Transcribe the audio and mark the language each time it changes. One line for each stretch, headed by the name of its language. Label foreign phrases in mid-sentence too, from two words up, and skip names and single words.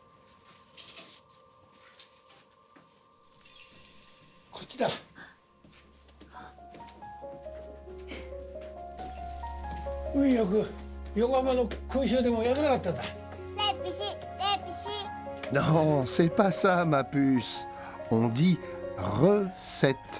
Japanese: こっちだ。運よく横浜の空襲でも役なかったんだ。レピシレピシ。
French: Non, c'est pas ça, ma puce. On dit recette.